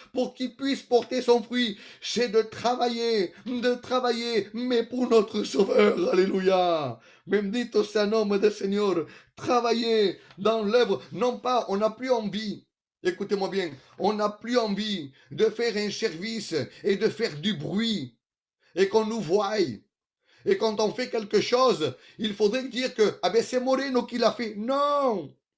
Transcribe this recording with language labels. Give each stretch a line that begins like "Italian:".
French: Pour qu'ils puissent porter son fruit, c'est de travailler, mais pour notre Sauveur. Alléluia.
Spanish: Bendito sea el nombre del Señor.
French: Travailler dans l'œuvre, non pas, on n'a plus envie. Écoutez-moi bien, on n'a plus envie de faire un service et de faire du bruit. Et qu'on nous voie. Et quand on fait quelque chose, il faudrait dire que c'est Moreno qui l'a fait. Non,